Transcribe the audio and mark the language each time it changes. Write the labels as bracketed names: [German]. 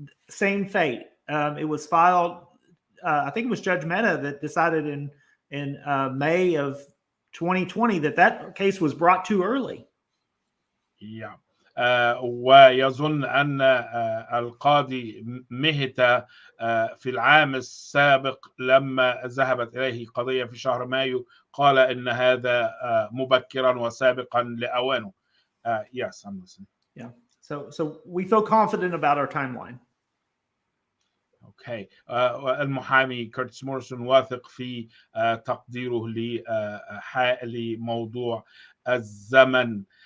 [English] Same fate. It was filed, I think it was Judge Mehta that decided in May of 2020 that case was brought too early. Yeah. [Arabic] ويظن أن القاضي مهتا في العام السابق لما ذهبت إليه قضية في شهر مايو قال إن هذا مبكرا وسابقا لأوانه. [English] Yes, I'm listening. Yeah. So we feel confident about our timeline. Okay. [Arabic] المحامي كيرتيس موريسون واثق في تقديره لموضوع الزمن.